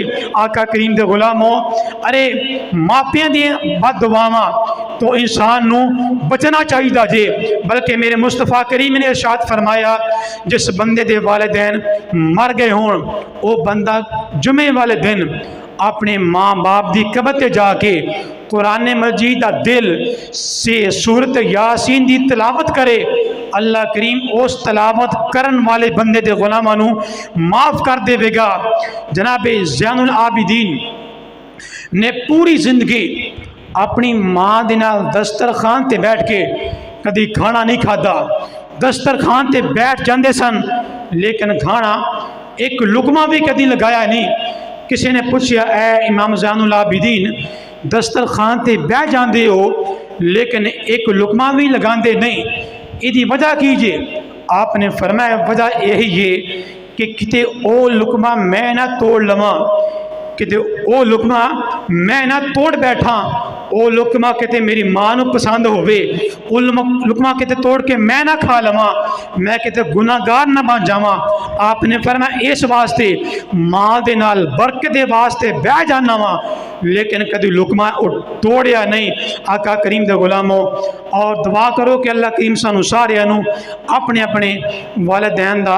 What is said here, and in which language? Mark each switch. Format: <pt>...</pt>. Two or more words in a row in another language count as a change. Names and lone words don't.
<pa>آقا کریم دے غلاموں ارے ماپیاں دی بد دعاواں تو انسان نو بچنا چاہیے جے، بلکہ میرے مصطفیٰ کریم نے ارشاد فرمایا جس بندے دے والدین مر گئے ہون او بندہ جمعے والے دن اپنے ماں باپ دی قبر تے جا کے قرآن مجید دا دل سے سورت یاسین دی تلاوت کرے، اللہ کریم اس تلاوت کرن والے بندے دے غلاماں نو معاف کر دے گا۔ جناب زین العابدین نے پوری زندگی اپنی ماں دے نال دسترخوان تے بیٹھ کے کدی کھانا نہیں کھادا، دسترخوان تے بیٹھ جاندے سن لیکن کھانا ایک لقمہ بھی کدی لگایا نہیں۔ کسی نے پوچھا اے امام زین العابدین دسترخوان تے بیٹھ جاندے ہو لیکن ایک لقمہ بھی لگاندے نہیں، ایدی وجہ کیجئے؟ آپ نے فرمایا وجہ یہی ہے کہ کتے او لقمہ میں نہ توڑ لواں، کتے او لقمہ میں نہ توڑ بیٹھا، او لقمہ کتے میری ماں نو پسند ہوئے، او لقمہ کتے توڑ کے میں نہ کھا لواں، میں کتے گناہ گار نہ بن جاواں۔ آپ نے فرمایا اس واسطے ماں دے نال برکت دے واسطے بہ جانا وا لیکن کدی لقمہ توڑیا نہیں۔ آقا کریم دے غلاموں اور دعا کرو کہ اللہ کریم سانو سارے اپنے اپنے والدین دا</pa>